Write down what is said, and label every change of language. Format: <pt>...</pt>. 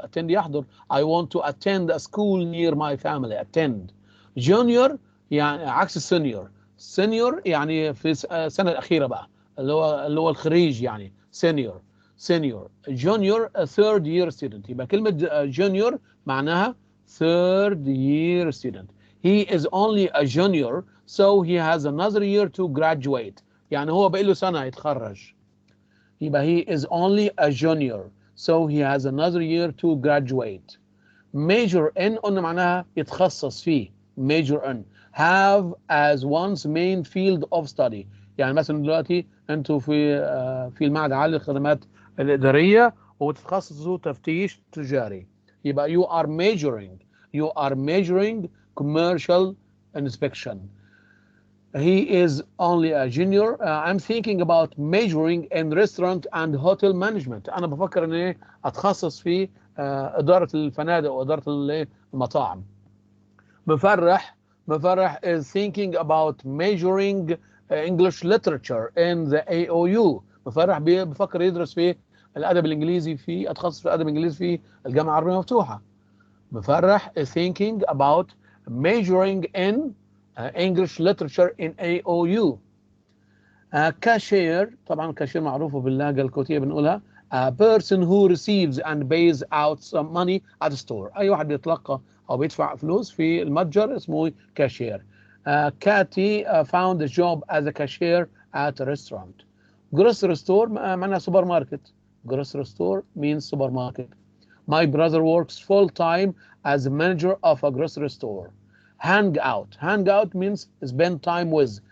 <en>Attend يحضر. I want to attend a school near my family. Attend.</en> <ar>Junior يعني عكس السينيور. senior يعني في السنة الأخيرة بقى. اللي هو الخريج يعني senior.</ar> <en>Junior a third year student.</en> <ar>يبقى كلمة</ar> <en>junior</en> <ar>معناها</ar> <en>third year student. He is only a junior, so he has another year to graduate.</en> <ar>يعني هو بقى له سنة يتخرج. يبقى</ar> <en>he is only a junior, so he has another year to graduate.</en> <ar>Major in قلنا معناها يتخصص فيه.</ar> <en>Major in. Have as one's main field of study.</en> <ar>يعني مثلا دلوقتي انتوا في المعهد العالي للخدمات الإدارية وتتخصصوا تفتيش تجاري. يبقى</ar> <en>you are majoring commercial inspection. He is only a junior. I'm thinking about majoring in restaurant and hotel management.</en> <ar>أنا بفكر إن إيه أتخصص في إدارة الفنادق وإدارة المطاعم.</ar> <en>مفرح is thinking about majoring English literature in the AOU.</en> <ar>مفرح بفكر يدرس في الأدب الإنجليزي أتخصص في الأدب الإنجليزي في الجامعة العربية المفتوحة.</ar> <en>مفرح is thinking about majoring in English literature in AOU. Cashier</en> <ar>طبعا كاشير معروفة باللهجة الكويتية بنقولها</ar> <en>a person who receives and pays out some money at a store.</en> <ar>أي واحد بيتلقى أو بيدفع فلوس في المتجر اسمه كاشير.</ar> <en>Katie found a job as a cashier at a restaurant.</en> <ar>Grocery store معناها سوبر ماركت.</ar> <en>Grocery store means supermarket. My brother works full time as a manager of a grocery store. Hang out means spend time with.</en>